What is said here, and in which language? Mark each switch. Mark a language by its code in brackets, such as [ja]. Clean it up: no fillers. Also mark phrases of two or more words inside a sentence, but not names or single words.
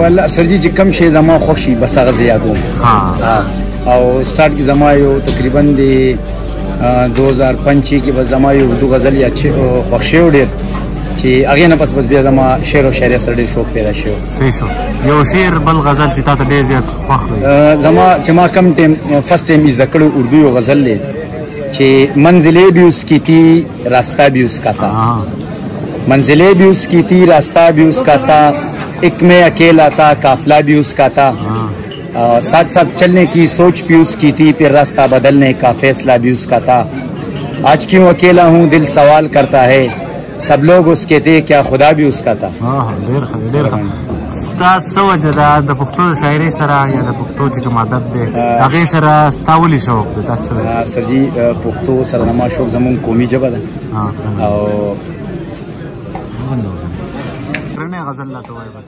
[ps] والله سرجي چې کوم شی زما خوښ شي بس هغه زه یادوم. او سټارټ کې زما یو تقریبا د 2005 کې بس زما یو اردو غزل یاد خوښ شوی ډېر چې هغې نه پس بیا زما شعر او شاعري سره ډېر شوق پیدا شو. صحیح شو. یو شعر بل غزل چې تا ته ډېر زیات خوښ دی؟ زما چې ما کم ټایم [en] first time [ps] زده کړی اردو یو غزل دی [ur] کہ منزلیں بھی اس کی تھی راستہ بھی اس کا تھا منزلیں بھی اس کی تھی راستہ بھی اس کا تھا ایک میں اکیلا تھا قافلہ بھی اس کا تھا ساتھ ساتھ چلنے کی سوچ بھی اس کی تھی پھر راستہ بدلنے کا فیصلہ بھی اس کا تھا آج کیوں اکیلا ہوں دل سوال کرتا ہے سب لوگ اس کے تھے کیا خدا بھی اس کا تھا. [ps] ستا څه وجه ده د پښتو د شاعرۍ سره یا د پښتو چې کوم ادب دی هغې سره ستا ولې شوق دی؟ تاسو سرجي پښتو سره زما شوق زموږ قومي ژبه ده او اخرنی غزل راته وایه بس.